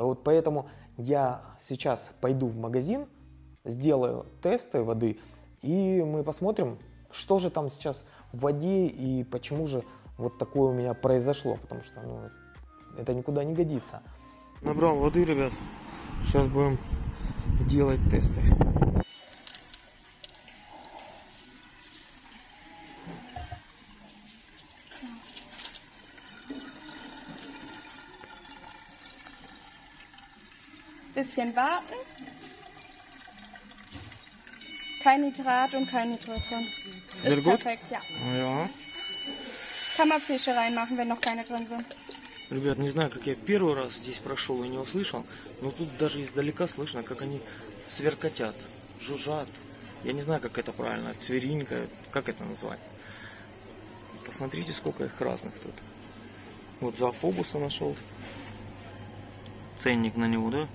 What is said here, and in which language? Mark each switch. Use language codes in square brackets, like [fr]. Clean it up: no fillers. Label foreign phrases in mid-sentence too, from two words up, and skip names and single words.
[ru] Вот поэтому я сейчас пойду в магазин, сделаю тесты воды, и мы посмотрим, что же там сейчас в воде и почему же вот такое у меня произошло, потому что ну, это никуда не годится. Набрал воды, ребят, сейчас будем делать тесты. [de] Bisschen warten. Kein Nitrat und kein Nitrat drin. Ist perfekt, ja. Ja. Kann man Fische reinmachen, wenn noch keine drin sind. [ru] Ребят, не знаю, как я первый раз здесь прошел и не услышал, но тут даже издалека слышно, как они сверкотят, жужжат. Я не знаю, как это правильно, цверинка, как это назвать. Посмотрите, сколько их разных тут. Вот зоофобуса нашел. Ценник на него, да?